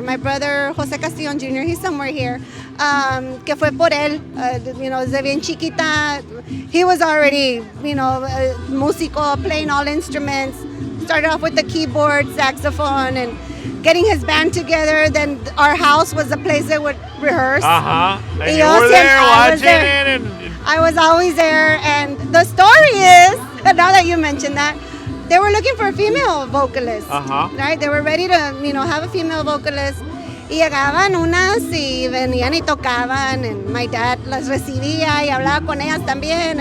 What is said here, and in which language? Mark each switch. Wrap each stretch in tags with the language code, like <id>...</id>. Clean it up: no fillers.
<en>My brother, Jose Castillon Jr., he's somewhere here,</en> <es>que fue por él, desde bien chiquita.</es> <en>He was already, músico, playing all instruments. Started off with the keyboard, saxophone, and getting his band together. Then our house was the place they would rehearse. And you were there watching it. I was always there. And the story is, now that you mentioned that, they were looking for a female vocalist. Right? They were ready to, have a female vocalist.</en> <es>Y llegaban unas y venían y tocaban.</es> <en>And my dad</en> <es>las recibía y hablaba con ellas también.</es>